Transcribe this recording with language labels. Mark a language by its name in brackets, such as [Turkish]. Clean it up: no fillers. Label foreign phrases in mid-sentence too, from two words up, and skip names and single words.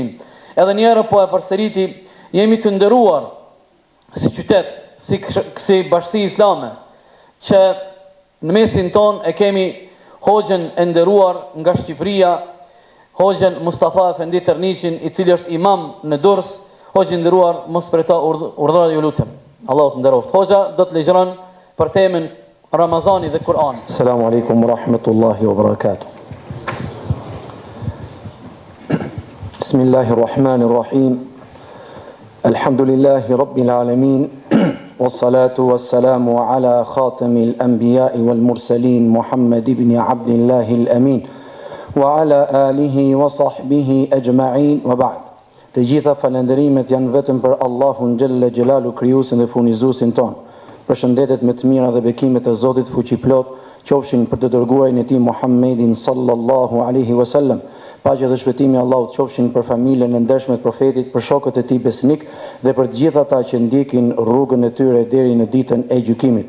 [Albanian] Edhe një herë po e përsëriti, jemi të nderuar si qytet, si bashkësi islame, që në mesin ton e kemi hoxhën e nderuar nga Shqipëria, hoxhën Mustafa Efendi Tërnishin, i cili është imam në Durrës. Hoxhë nderuar, mos për ta urdhëra ju lutem. Allahu të nderoft. Hoxha do të lexon për temën Ramazani dhe Kur'ani. [Arabic] السلام عليكم ورحمة الله وبركاته. بسم الله الرحمن الرحيم. الحمد لله رب العالمين. والصلاة والسلام على خاتم الأنبياء والمرسلين محمد بن عبد الله الأمين وعلى آله وصحبه أجمعين وبعد. [Albanian] Të gjitha falënderimet janë vetëm për Allahun [Arabic] جل جلاله, [Albanian] krijuesin dhe furnizuesin ton. Përshëndetet me të mira dhe bekimet e Zotit fuqiplot qofshin për të dërguarin e tij Muhammedin [Arabic] صلى الله عليه وسلم. [Albanian] Paqja dhe shpëtimi i Allahut qofshin për familjen e ndershme të profetit, për shokët e tij besnik dhe për të gjithë ata që ndjekin rrugën e tyre deri në ditën e gjykimit.